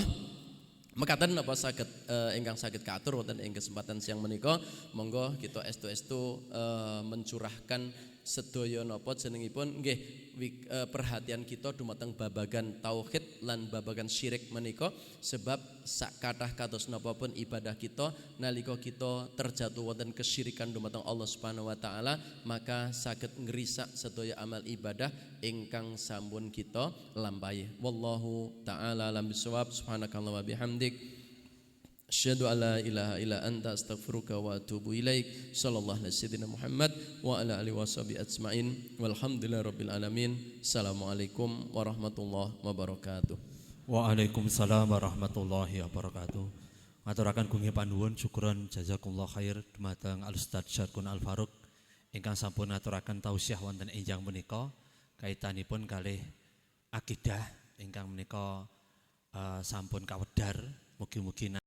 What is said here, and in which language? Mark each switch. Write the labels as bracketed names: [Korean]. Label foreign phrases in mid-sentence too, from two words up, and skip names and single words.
[Javanese] Mekaten napa saged ingkang saged katur wonten ing kesempatan siang menika, monggo kita estu-estu mencurahkan sedaya napa jenengipun nggih perhatian kita dumateng babagan tauhid lan babagan syirik menika, sebab sak kathah kados napa pun ibadah kita nalika kita terjatuh wonten kesyirikan dumateng Allah [Arabic] سبحانه وتعالى, [Javanese] maka saged ngrisak sedaya amal ibadah ingkang sampun kita lampahi. [Arabic] والله تعالى أعلم بالصواب. سبحانك اللهم وبحمدك أشهد أن لا إله إلا أنت أستغفرك وأتوب إليك. صلى الله عليه وسلم محمد وعلى آله وصحبه أجمعين. والحمد لله رب العالمين. السلام عليكم ورحمة الله وبركاته. وعليكم السلام ورحمة الله وبركاته. [Javanese] Ngaturaken gunging panuwun syukuran [Arabic] جزاكم الله خير [Javanese] dumateng Al Ustaz Syarkun Al Faruq ingkang sampun ngaturaken tausiah wonten enjang menika kaitanipun kalih akidah ingkang menika sampun kawedhar, mugi-mugi